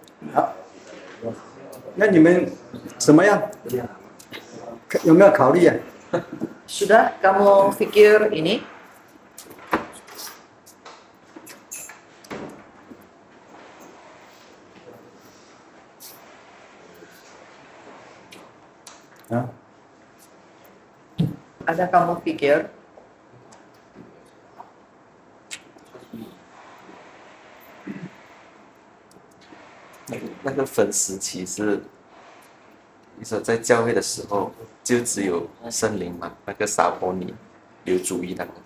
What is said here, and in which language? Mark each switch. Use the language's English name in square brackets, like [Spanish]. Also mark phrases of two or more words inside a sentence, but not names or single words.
[Chinese] 好，那你们怎么样？有没有考虑啊？ [Indonesian] Sudah kamu pikir ini? Ada kamu pikir? [Chinese] 那个分时期是，你说在教会的时候，就只有圣灵嘛，那个撒伯尼有主意那个，